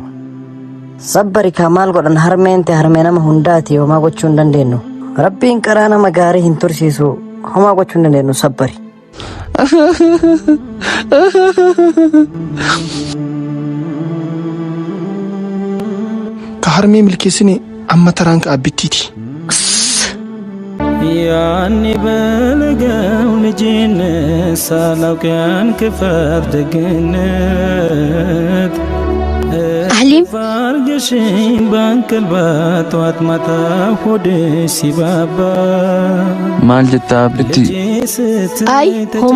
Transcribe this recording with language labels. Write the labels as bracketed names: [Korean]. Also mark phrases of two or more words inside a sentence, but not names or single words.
[Oromo] Sabbari kaa maal godhan harmeente harmee nama hundaati homaa gochuu hin dandeenyu. Rabbiin karaa nama gaarii hin tursiisu homaa gochuu hin dandeenyu sabbari. Ka harmee milkeessine amma taraan ka abbittiiti. [Amharic] ያኔ በለጋው ልጅነት ሳላውቅ ያን ክፋት ደግነት أهليم ፋርገሽኝ ባንቀልባ ጠዋት ማታ ሆድ ሲባባ [Oromo] Maal jetta abbitti? ai homaa